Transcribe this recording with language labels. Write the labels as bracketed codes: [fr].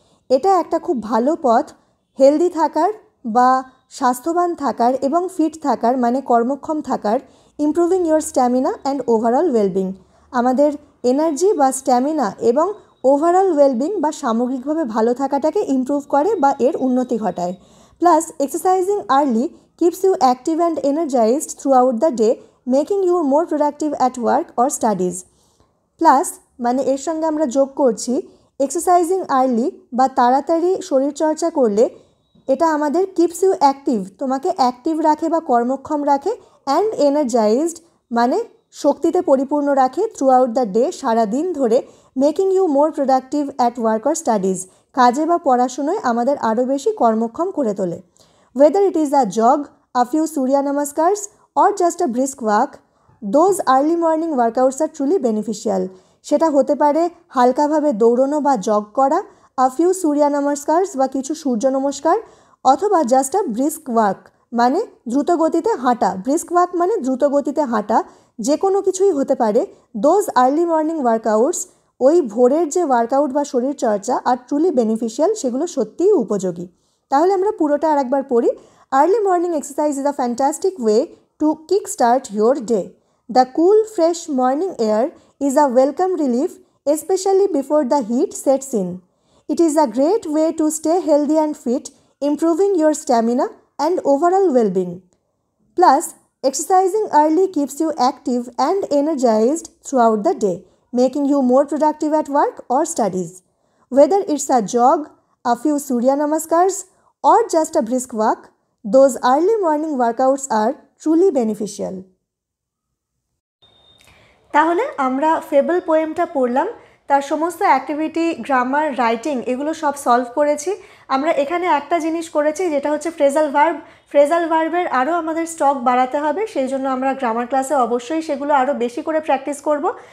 [bn] এটা একটা খুব ভালো পথ হেলদি থাকার বা স্বাস্থ্যবান থাকার এবং ফিট থাকার মানে কর্মক্ষম থাকার। [en] improving your stamina and overall wellbeing, [bn] আমাদের এনার্জি বা স্ট্যামিনা এবং ওভারঅল ওয়েলবিং বা সামগ্রিকভাবে ভালো থাকাটাকে ইমপ্রুভ করে বা এর উন্নতি ঘটায়। [en] Plus exercising early keeps you active and energized throughout the day, making you more productive at work or studies. [bn] Plus মানে এর সঙ্গে আমরা যোগ করছি এক্সারসাইজিং আর্লি বা তাড়াতাড়ি শরীরচর্চা করলে এটা আমাদের [en] keeps you active, [bn] তোমাকে অ্যাক্টিভ রাখে বা কর্মক্ষম রাখে, [en] and energized [bn] মানে শক্তিতে পরিপূর্ণ রাখে [en] throughout the day, [bn] সারাদিন ধরে, [en] making you more productive at work or studies, [bn] কাজে বা পড়াশুনোয় আমাদের আরও বেশি কর্মক্ষম করে তোলে। [en] Whether it is a jog, a few Surya Namaskars or just a brisk walk, those early morning workouts are truly beneficial. [bn] সেটা হতে পারে হালকাভাবে দৌড়নো বা জগ করা, [en] a few Surya Namaskars [bn] বা কিছু সূর্য নমস্কার, অথবা [en] just a brisk walk [bn] মানে দ্রুত গতিতে হাঁটা। ব্রিস্ক ওয়াক মানে দ্রুত গতিতে হাঁটা, যে কোনো কিছুই হতে পারে। [en] those early morning workouts, [bn] ওই ভোরের যে ওয়ার্কআউট বা শরীরচর্চা [en] আর truly beneficial, [bn] সেগুলো সত্যিই উপযোগী। তাহলে আমরা পুরোটা আরেকবার পড়ি। [en] Early morning exercise is a fantastic way to kick start your day. The cool fresh morning air is a welcome relief, specially before the heat sets in. It is a great way to stay healthy and fit, improving your stamina and overall wellbeing. Plus exercising early keeps you active and energised throughout the day, making you more productive at work or studies. Whether it's a jog, a few Surya Namaskars or just a brisk walk, those early morning workouts are truly beneficial. [bn] তাহলে আমরা fable পোয়েমটা পড়লাম, তার সমস্ত activity, grammar, writing এগুলো সব solve করেছি। আমরা এখানে একটা জিনিস করেছি যেটা হচ্ছে ফ্রেজাল ভার্ব। ফ্রেজাল ভার্বের আরও আমাদের স্টক বাড়াতে হবে, সেই জন্য আমরা গ্রামার ক্লাসে অবশ্যই সেগুলো আরও বেশি করে প্র্যাকটিস করব।